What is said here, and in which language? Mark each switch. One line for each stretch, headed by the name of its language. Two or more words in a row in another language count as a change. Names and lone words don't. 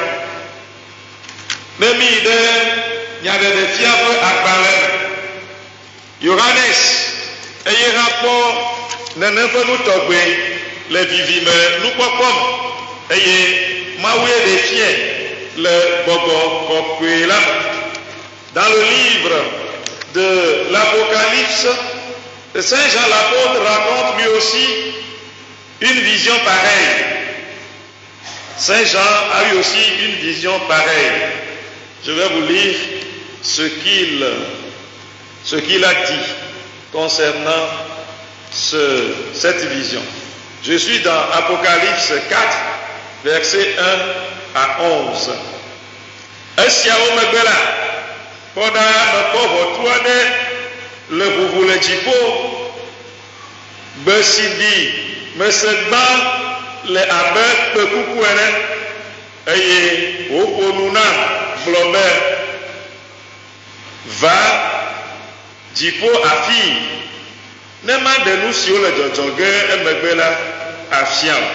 Ewe: Ne mi yi ɖe nyaɖeɖefia ƒe agbalẽ me, Yohanes eye hã kpɔ nene ƒe nutɔgbe le vivime nukpɔkpɔ me eye Mawue ɖe fie le gbɔgbɔ kɔkɔe la me.
French: Dans le livre de l'Apocalypse, le Saint Jean l'apôtre raconte lui aussi une vision pareille. Saint Jean a eu aussi une vision pareille. Je vais vous lire ce qu'il a dit concernant cette vision. Je suis dans Apocalypse 4, versets 1 à 11.
Ewe: Esiawo megbe la, kpɔna mekpɔ ʋɔtru aɖe le ʋuʋu le dziƒo, gbe si ɖi mese gbã le abe kpekuku ene eye wòƒo nu nam gblɔ be va dziƒo afii ne maɖe nu siwo le dzɔdzɔ ge emegbe la afia o.